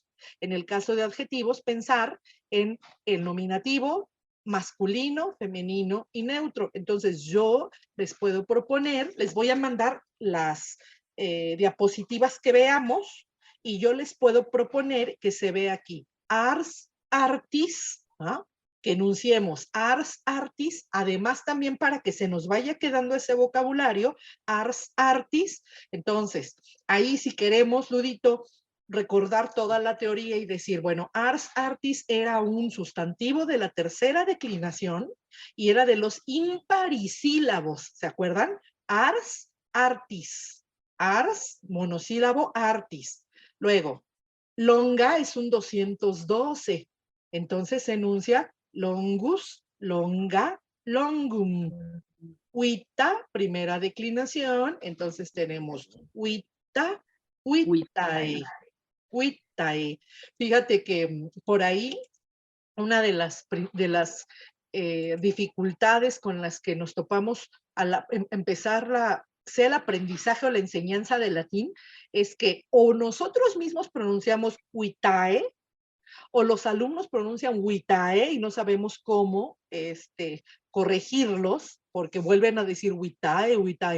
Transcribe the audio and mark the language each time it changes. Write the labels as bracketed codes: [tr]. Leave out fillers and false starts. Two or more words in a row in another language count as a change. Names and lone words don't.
[es] En el caso de adjetivos, pensar en el nominativo masculino, femenino y neutro. Entonces yo les puedo proponer, les voy a mandar las diapositivas que veamos y yo les puedo proponer que se vea aquí. [la] Ars artis, [es] ¿no? Que enunciemos [la] ars artis, [es] además también para que se nos vaya quedando ese vocabulario, [la] ars artis. [es] Entonces, ahí si queremos, Ludito, recordar toda la teoría y decir, bueno, [la] ars artis [es] era un sustantivo de la tercera declinación y era de los imparisílabos, ¿se acuerdan? [la] Ars artis, ars, monosílabo, artis. [es] Luego, longa es un 212. Entonces se enuncia [la] longus, longa, longum. [es] Huita, primera declinación. Entonces tenemos [la] huita, huitae. [es] Huitae. Fíjate que por ahí una de las dificultades con las que nos topamos al empezar sea el aprendizaje o la enseñanza de latín, es que o nosotros mismos pronunciamos huitae, o los alumnos pronuncian huitae y no sabemos cómo corregirlos, porque vuelven a decir [la] huitae, huitae.